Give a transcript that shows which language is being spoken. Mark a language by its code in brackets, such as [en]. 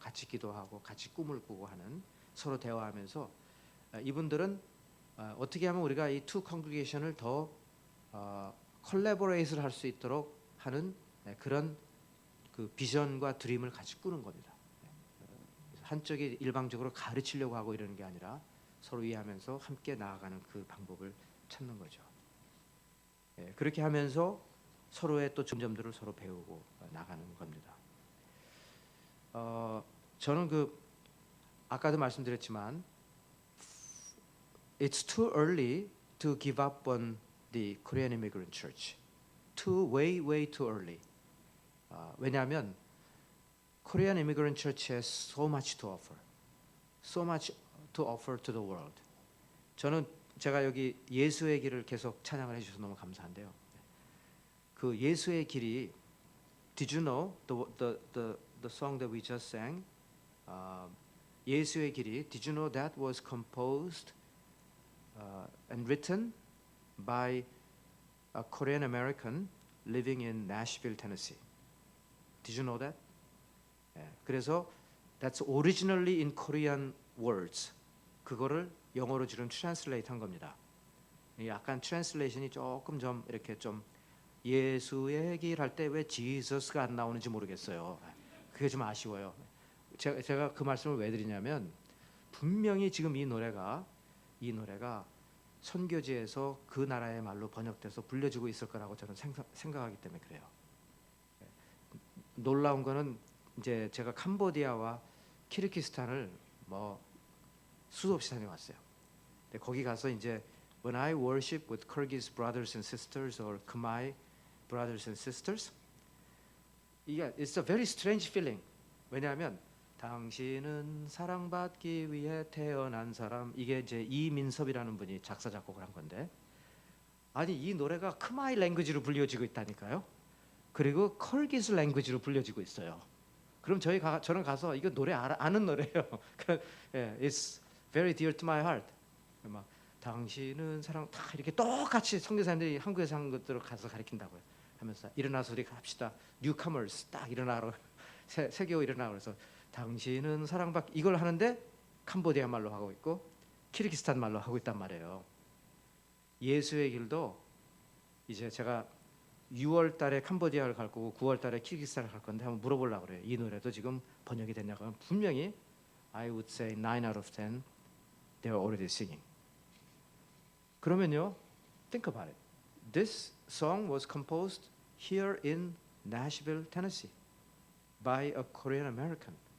[ko] 같이 기도하고 같이 꿈을 꾸고 하는, 서로 대화하면서 이분들은 어떻게 하면 우리가 이 [en] two congregation [ko] 을 더 콜라보레이트를 할 수 있도록 하는 그런 그 비전과 드림을 같이 꾸는 겁니다. 한쪽이 일방적으로 가르치려고 하고 이러는 게 아니라 서로 이해하면서 함께 나아가는 그 방법을 찾는 거죠. 그렇게 하면서 서로의 또 점들을 서로 배우고 나가는 겁니다. 저는 그 아까도 말씀드렸지만 [en] It's too early to give up on the Korean Immigrant Church. way too early. [ko] 왜냐하면 [en] Korean Immigrant Church has so much to offer. So much to offer to the world. [ko] 저는 제가 여기 예수의 길을 계속 찬양을 해주셔서 너무 감사한데요. 그 예수의 길이 [en] Did you know the song that we just sang? [ko] 예수의 길이 [en] Did you know that was composed and written by a Korean American living in Nashville, Tennessee. Did you know that? [ko] 그래서 [en] that's originally in Korean words. [ko] 그거를 영어로 지금 트랜슬레이트 한 겁니다. 약간 트랜슬레이션이 조금 좀 이렇게 좀 예수의 길 할 때 왜 지저스가 안 나오는지 모르겠어요. 그게 좀 아쉬워요. 제가 그 말씀을 왜 드리냐면 분명히 지금 이 노래가 선교지에서 그 나라의 말로 번역돼서 불려지고 있을 거라고 저는 생각하기 때문에 그래요. 놀라운 거는 이제 제가 캄보디아와 키르기스탄을 뭐 수도 없이 다녀왔어요. 근데 거기 가서 이제 [en] When I worship with Kyrgyz brothers and sisters or Khmer brothers and sisters, [ko] 이게 [en] it's a very strange feeling. [ko] 왜냐하면 당신은 사랑받기 위해 태어난 사람, 이게 이제 이민섭이라는 분이 작사 작곡을 한 건데, 아니 이 노래가 크마이 랭귀지로 불려지고 있다니까요. 그리고 컬기스 랭귀지로 불려지고 있어요. 그럼 저는 가서 이거 노래 아는 노래예요. [en] It's very dear to my heart. [ko] 막 당신은 사랑 다 이렇게 똑같이 선교사님들이 한국에서 한 것들을 가서 가르친다고요. 하면서 일어나서 우리 갑시다. Newcomers 딱 일어나라. 세계호 일어나 그래서 당신은 사랑받 이걸 하는데 캄보디아 말로 하고 있고 키르기스탄 말로 하고 있단 말이에요. 예수의 길도 이제 제가 6월 달에 캄보디아를 갈 거고 9월 달에 키르기스탄을 갈 건데 한번 물어보려고 그래요. 이 노래도 지금 번역이 됐냐고 하면 분명히 [en] I would say 9 out of 10 they are already singing. 그러면요, think about it. This song was composed here in Nashville, Tennessee by a Korean American.